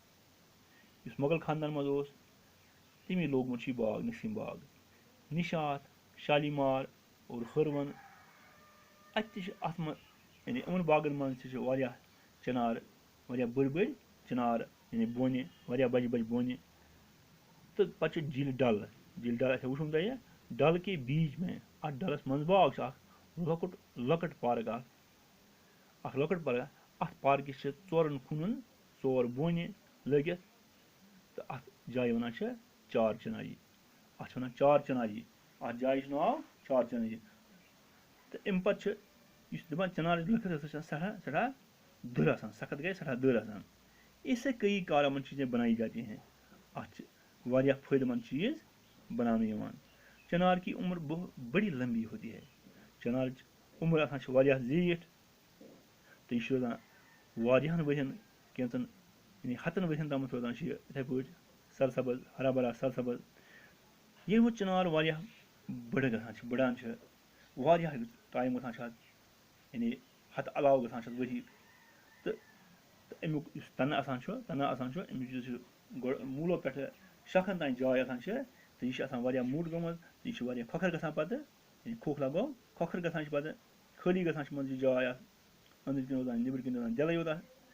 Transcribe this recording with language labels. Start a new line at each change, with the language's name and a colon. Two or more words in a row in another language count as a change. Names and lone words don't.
Kashmiri: یُس مۄغل خاندان منٛز اوس تٔمی لوگمُت چھُ یہِ باغ نسیٖم باغ نِشاط شالیمار اور ہٲروَن اَتہِ تہِ چھِ اَتھ منٛز یعنی یِمن باغن منٛز تہِ چھِ واریاہ چِنار واریاہ بٔڑۍ چِنار یعنی بونہِ واریاہ بجہِ بونہِ تہٕ پَتہٕ چھُ جیٖلہِ ڈل آسہِ وٕچھمُت تۄہہِ
Urdu: ڈل کے بیٖچ میں
Kashmiri: اَتھ ڈلس منٛز باغ چھُ اکھ لۄکٕٹ پارک اکھ لۄکٕٹ پارک اَتھ پارکہِ چھِ ژورن کوٗنن 4 بونہِ لٲگِتھ تہٕ اَتھ جایہِ وَنان چھِ چار چِناری اَتھ چھِ وَنان چار چِناری اَتھ جایہِ چھُ ناو چار چِناری تہٕ اَمہِ پَتہٕ چھُ یُس دَپان چِنارٕچ لٔکٕر ہسا چھِ سٮ۪ٹھاہ دٔر آسان سخت گٔے سٮ۪ٹھاہ دٔر آسان
Urdu: اس سے کئی کارآمد چیٖزیں بنائی جاتی ہیں
Kashmiri: اَتھ چھِ واریاہ فٲیدٕ منٛد چیٖز بناونہٕ یِوان
Urdu: چِنار کی عمر بڑی لمبی ہوتی ہے
Kashmiri: چِنارٕچ عمر آسان چھِ واریاہ زیٖٹھ تہٕ یہِ چھُ روزان واریاہن ؤرین کینٛژن یعنی ہتن ؤرین تامَتھ روزان چھِ یہِ یِتھٕے پٲٹھۍ سرسبٕز
Urdu: ہرا بھرا
Kashmiri: سرسبٕز ییٚلہِ وۄنۍ چِنار واریاہ بڑان چھِ واریاہ ٹایم گژھان چھِ اَتھ یعنی ہتہٕ علاوٕ گژھان چھِ اَتھ ؤری تہٕ امیُک یُس تنہٕ آسان چھُ امیُک یُس یہِ موٗلو پٮ۪ٹھٕ شاخن تانۍ جاے آسان چھِ تہٕ یہِ چھِ آسان واریاہ موٚٹ گٔمٕژ تہٕ یہِ چھِ واریاہ کھۄکھر گژھان پتہٕ ییٚلہِ کھوکھلا گوٚو کھۄکھر گژھان چھِ پتہٕ خٲلی گژھان چھِ منٛزٕ یہِ جاے اَتھ أنٛدٕرۍ کِنۍ روزان نیٚبرۍ کِنۍ روزان جلٕے یوت